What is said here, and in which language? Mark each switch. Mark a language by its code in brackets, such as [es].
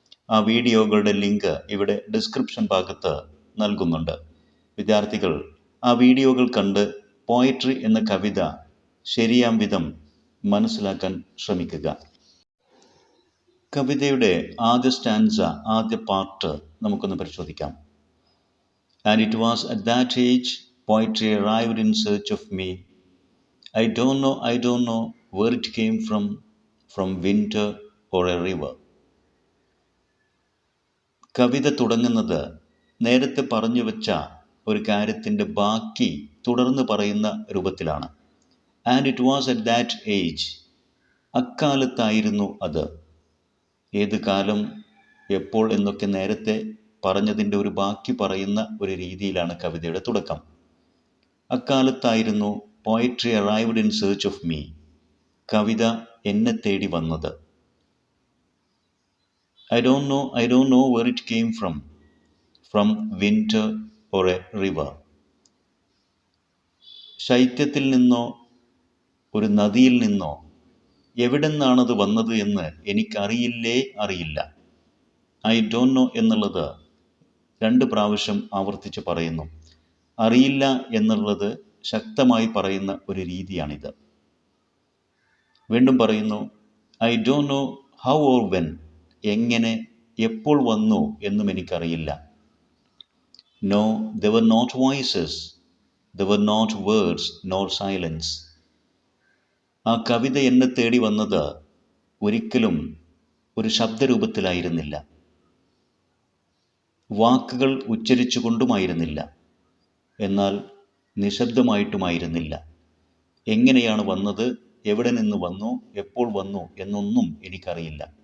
[ml] ആ വീഡിയോകളുടെ ലിങ്ക് ഇവിടെ ഡിസ്ക്രിപ്ഷൻ ഭാഗത്ത് നൽകുന്നുണ്ട്. വിദ്യാർത്ഥികൾ ആ വീഡിയോകൾ കണ്ട് പോയട്രി എന്ന കവിത ശരിയാം വിധം മനസ്സിലാക്കാൻ ശ്രമിക്കുക. കവിതയുടെ ആദ്യ സ്റ്റാൻസ, ആദ്യ പാർട്ട് നമുക്കൊന്ന് പരിശോധിക്കാം. [en] And it was at that age poetry arrived in search of me. I don't know where it came from winter or a river. [ml] കവിത തുടങ്ങുന്നത് നേരത്തെ പറഞ്ഞു വെച്ച ഒരു കാര്യത്തിൻ്റെ ബാക്കി തുടർന്ന് പറയുന്ന രൂപത്തിലാണ്. [en] and it was at that age, [ml] അക്കാലത്തായിരുന്നു അത്. ഏത് കാലം, എപ്പോൾ എന്നൊക്കെ നേരത്തെ പറഞ്ഞതിൻ്റെ ഒരു ബാക്കി പറയുന്ന ഒരു രീതിയിലാണ് കവിതയുടെ തുടക്കം. അക്കാലത്തായിരുന്നു [en] poetry arrived in search of me, [ml] കവിത എന്നെ തേടി വന്നത്. [en] I don't know where it came from winter or a river. [ml] ശൈത്യത്തിൽ നിന്നോ ഒരു നദിയിൽ നിന്നോ എവിടെ നിന്നാണത് വന്നത് എന്ന് അറിയില്ല. [en] I don't know [ml] എന്നുള്ളത് 2 പ്രാവശ്യം ആവർത്തിച്ച് പറയുന്നു. അറിയില്ല എന്നുള്ളത് ശക്തമായി പറയുന്ന ഒരു രീതിയാണിത്. വീണ്ടും പറയുന്നു, [en] I don't know how or when, [ml] എങ്ങനെ, എപ്പോൾ വന്നു എന്നും എനിക്കറിയില്ല. [en] No, there were not voices, there were not words nor silence. [ml] ആ കവിത എന്നെ തേടി വന്നത് ഒരിക്കലും ഒരു ശബ്ദരൂപത്തിലായിരുന്നില്ല, വാക്കുകൾ ഉച്ചരിച്ചു കൊണ്ടുമായിരുന്നില്ല, എന്നാൽ നിശബ്ദമായിട്ടുമായിരുന്നില്ല. എങ്ങനെയാണ് വന്നത്, എവിടെ നിന്ന് വന്നു, എപ്പോൾ വന്നു എന്നൊന്നും എനിക്കറിയില്ല.